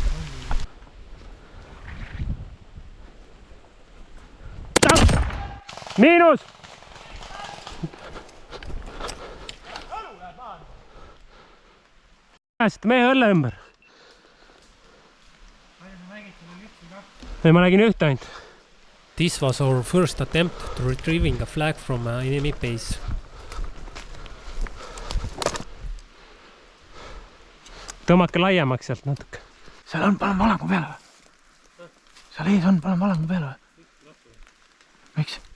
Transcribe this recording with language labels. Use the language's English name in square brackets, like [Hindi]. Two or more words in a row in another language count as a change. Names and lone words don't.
[Estonian] Miinus! Pääsite mehe õlle ümber. Ei, ma nägin ühte ainult. [English] This was our first attempt to retrieving a flag from an enemy base. [Estonian] Tõmmake laiemaks sealt natuke. Seal on, paneme valangu peale või? Seal ees on, paneme valangu peale või? Miks?